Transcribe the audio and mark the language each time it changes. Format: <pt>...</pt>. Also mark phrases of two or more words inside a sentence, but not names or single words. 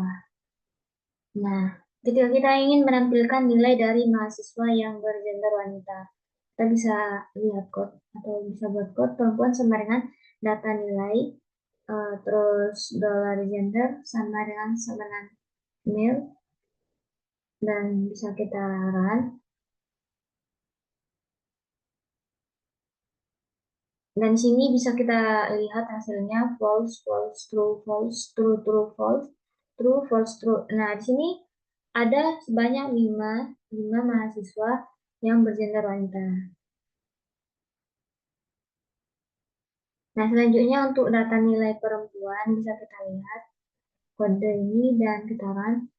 <id>Nah, ketika kita ingin menampilkan nilai dari mahasiswa yang bergender wanita, kita bisa lihat code atau bisa buat code perempuan sama dengan data nilai, terus</id> <en>dollar gender</en> <id>sama dengan male, dan bisa kita run. Dan di sini bisa kita lihat hasilnya</id> <en>false, false, true, false, true, true, false, true, false, true.</en> <id>Nah, di sini ada sebanyak 5 mahasiswa yang bergender wanita. Nah, selanjutnya untuk data nilai perempuan bisa kita lihat kode ini dan kita run.</id>